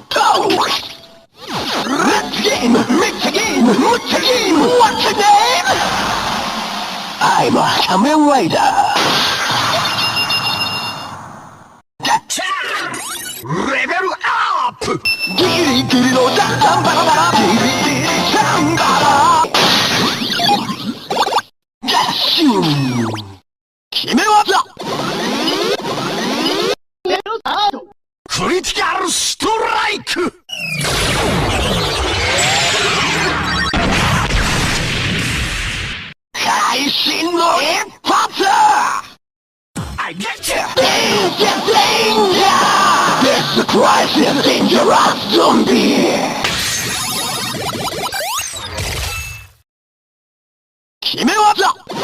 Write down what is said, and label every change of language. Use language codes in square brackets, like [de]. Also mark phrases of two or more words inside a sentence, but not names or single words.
[en] Let's game, mix a game, what's a game, what's your name? I'm a Kamen Rider. Gashat! Level up! [ja] Giri giri no dan bara bara, giri giri chan bara. [en] Gashat! [ja] 決め技クリティカルストライク会心の一発 [en] I get you! Danger, danger! This crisis dangerous zombie! [ja] 決め技